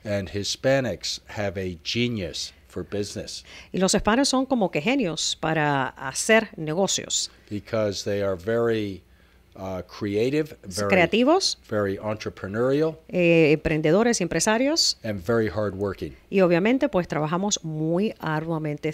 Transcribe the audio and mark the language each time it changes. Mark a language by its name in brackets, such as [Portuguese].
[English] And Hispanics have a genius for business. [Spanish] Y los hispanos son como que genios para hacer negocios. [English] Because they are very creative, [Spanish] creativos, [English] very entrepreneurial, [Spanish] emprendedores y empresarios, [English] and very hardworking. [Spanish] Y obviamente pues trabajamos muy arduamente.